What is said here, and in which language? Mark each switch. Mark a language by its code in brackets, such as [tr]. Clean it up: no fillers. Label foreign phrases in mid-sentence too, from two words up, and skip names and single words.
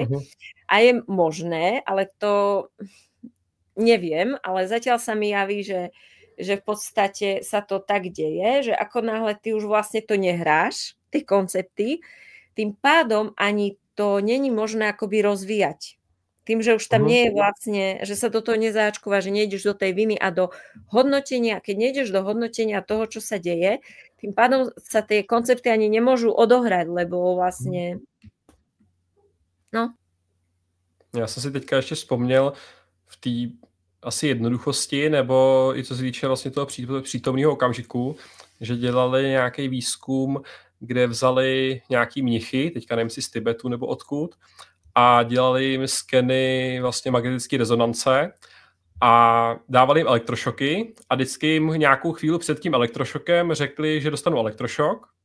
[sk] A je možné, ale to neviem, ale zatiaľ sa mi javí, že v podstate sa to tak deje, že ako náhle ty už vlastne to nehráš, tie koncepty, tým pádom ani to není možné akoby rozvíjať. Tým, že už tam nie je vlastne, že sa do toho nezáčkova, že nejdeš do tej viny a do hodnotenia. Keď nejdeš do hodnotenia toho, čo sa deje, tým pádom sa tie koncepty ani nemôžu odohrať, lebo vlastne... [cs] No. Já jsem si teďka ještě vzpomněl v té asi jednoduchosti, nebo i co se týče vlastně toho přítomného okamžiku, že dělali nějaký výzkum, kde vzali nějaký mnichy, teďka nevím si z Tibetu nebo odkud, a dělali jim skeny vlastně magnetické rezonance a dávali jim elektrošoky a vždycky jim nějakou chvíli před tím elektrošokem řekli, že dostanou elektrošok